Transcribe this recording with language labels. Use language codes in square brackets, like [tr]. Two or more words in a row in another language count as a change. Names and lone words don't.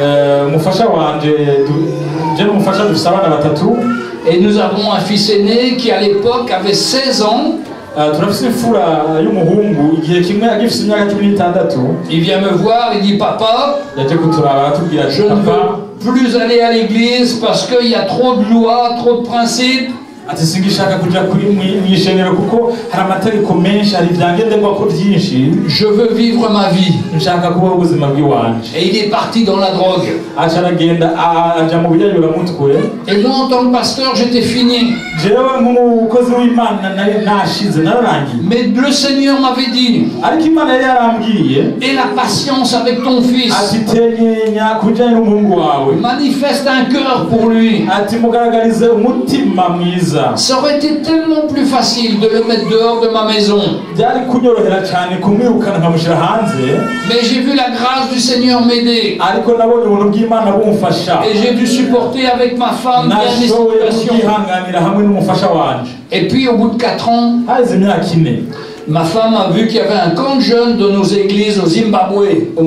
[fr] Et nous avons un fils aîné qui à l'époque avait 16 ans. Il vient me voir, il dit papa, je ne veux plus aller à l'église parce qu'il y a trop de lois, trop de principes. [rn] ati singishaka kuja kuri mwishengero kuko hari amategeko menshi hari ibyangendegwa ko byinshi. [fr] Je veux vivre ma vie. [rn] Nshaka kubaho ubuzima bw'iwanje. [fr] Et il est parti dans la drogue. [rn] Acharagenda aja mu biyayura mutwe. [fr] Et moi en tant que pasteur j'étais fini. [rn] Jewe nk'umukozi w'Imana nashize nararangiye. [fr] Mais le Seigneur m'avait dit. [rn] Ariko Imana yari yarambwiye. [fr] Et la patience avec ton fils. [rn] Ati tenyenya kujanye n'umuhungu wawe. [fr] Manifeste un cœur pour lui. [rn] Ati mugaragarize umutima mwiza. [fr] Ça aurait été tellement plus facile de le mettre dehors de ma maison. Mais j'ai vu la grâce du Seigneur m'aider. Et j'ai dû supporter avec ma femme bien les situations. Et puis au bout de 4 ans, ma femme a vu qu'il y avait un camp de jeunes de nos églises au Zimbabwe.